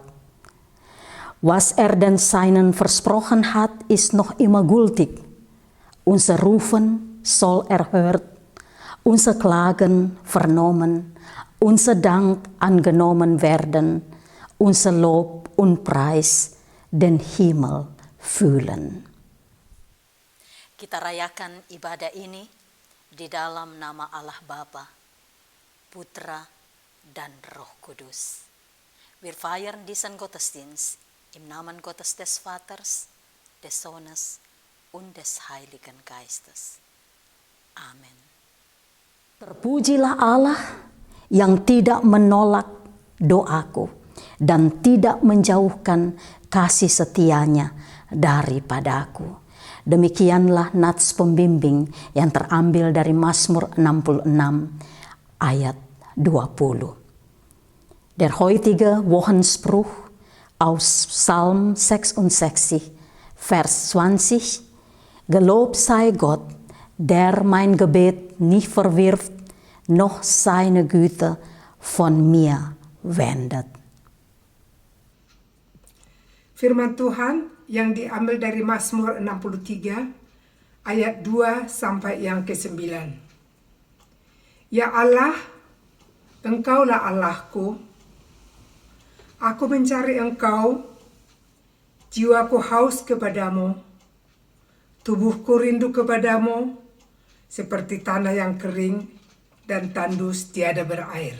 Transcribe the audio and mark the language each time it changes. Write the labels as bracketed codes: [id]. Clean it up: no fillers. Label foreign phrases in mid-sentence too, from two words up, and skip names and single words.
[de] Was denn seinen versprochen hat, ist noch immer gültig. Unser Rufen soll erhört, unser Klagen vernommen, unser Dank angenommen werden, unser Lob und Preis den Himmel füllen. [id] Kita rayakan ibadah ini di dalam nama Allah Bapa, Putra, dan Roh Kudus. [de] Wir feiern diesen Gottesdienst im Namen Gottes des Vaters, des Sohnes und des Heiligen Geistes. Amen. [id] Terpujilah Allah yang tidak menolak doaku dan tidak menjauhkan kasih setianya daripadaku. Demikianlah nats pembimbing yang terambil dari Mazmur 66 ayat 20. [de] Der heutige Wochenspruch aus Psalm 66, Vers 20. Gelobt sei Gott, der mein Gebet nicht verwirft, noch seine Güte von mir wendet. [id] Firman Tuhan yang diambil dari Mazmur 63 ayat 2 sampai yang ke-9. Ya Allah, Engkaulah Allahku. Aku mencari Engkau, jiwaku haus kepadamu, tubuhku rindu kepadamu, seperti tanah yang kering dan tandus tiada berair.